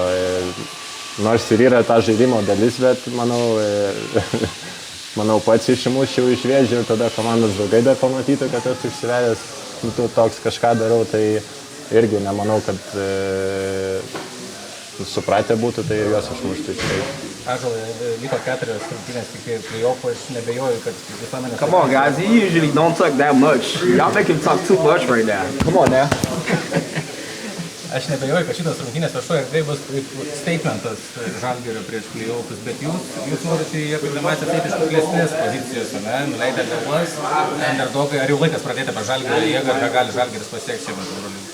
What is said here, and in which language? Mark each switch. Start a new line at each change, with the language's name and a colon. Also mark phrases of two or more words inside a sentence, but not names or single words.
Lithuanian: Nors ir yra ta žaidimo dalis, bet manau pats išmuščiau iš vėžių ir tada komandos draugai dar pamatytų, kad esu išsivedęs, tu toks kažką darau, tai irgi nemanau, kad supratę būtų, tai juos išmuštų. Ąžuolai, liko 4 rungtynės iki play-offų, aš nebejoju, kad visuomenės...
English: Come on, guys. You usually don't talk that much. Y'all make him talk too much right now. Come on now.
Lithuanian: Aš nebejoju, kad šitas rungtynės viešoje erdvėje bus statementas Žalgirio prieš play-offus, bet jūs norite į atkrintamąsias eiti iš kuklesnės pozicijos, nuleidę galvas, underdogai, ar jau laikas pradėti apie Žalgirio jėgą, ar ką gali Žalgiris pasiekti šiame Eurolygos?